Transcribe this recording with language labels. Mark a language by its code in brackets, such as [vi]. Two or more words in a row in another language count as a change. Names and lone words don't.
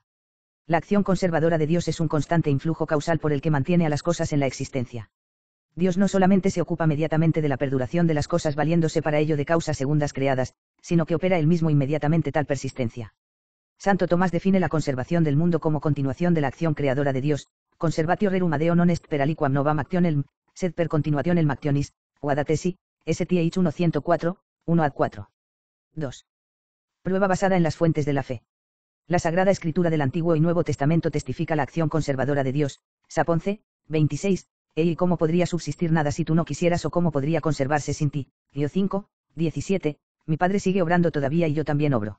[es] La acción conservadora de Dios es un constante influjo causal por el que mantiene a las cosas en la existencia. Dios no solamente se ocupa inmediatamente de la perduración de las cosas valiéndose para ello de causas segundas creadas, sino que opera él mismo inmediatamente tal persistencia. Santo Tomás define la conservación del mundo como continuación de la acción creadora de Dios, [la] conservatio rerum adeo non est per aliquam novam actionem, sed per continuationem actionis, o ad atesi, STH 1-104, 1-4. 2. [es] Prueba basada en las fuentes de la fe. La Sagrada Escritura del Antiguo y Nuevo Testamento testifica la acción conservadora de Dios, Sap 11, 26, y cómo podría subsistir nada si tú no quisieras o cómo podría conservarse sin ti, Dio 5, 17, mi Padre sigue obrando todavía y yo también obro.